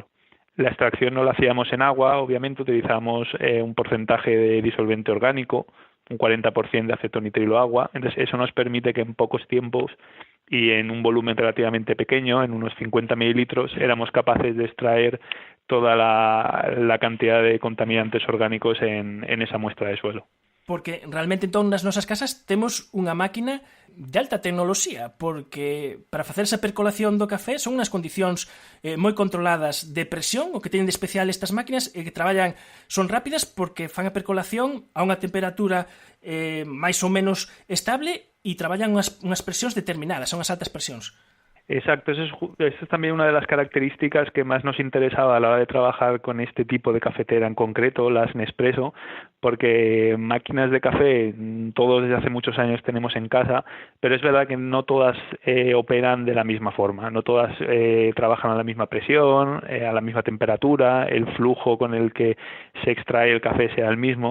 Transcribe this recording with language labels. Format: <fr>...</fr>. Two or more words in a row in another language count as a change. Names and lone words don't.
<es>La extracción no la hacíamos en agua, obviamente utilizamos un porcentaje de disolvente orgánico, un 40% de acetonitrilo agua, entonces eso nos permite que en pocos tiempos y en un volumen relativamente pequeño, en unos 50 mililitros, éramos capaces de extraer toda la cantidad de contaminantes orgánicos en esa muestra de suelo.</es> <gl>Porque realmente entón nas nosas casas temos unha máquina de alta tecnoloxía, porque para facer esa percolación do café son unhas condicións moi controladas de presión, o que teñen de especial estas máquinas, e que traballan, son rápidas porque fan a percolación a unha temperatura máis ou menos estable e traballan unhas presións determinadas, son as altas presións.</gl> <es>Exacto, eso es también una de las características que más nos interesaba a la hora de trabajar con este tipo de cafetera en concreto, las Nespresso, porque máquinas de café todos desde hace muchos años tenemos en casa, pero es verdad que no todas operan de la misma forma, no todas trabajan a la misma presión, a la misma temperatura, el flujo con el que se extrae el café sea el mismo.</es>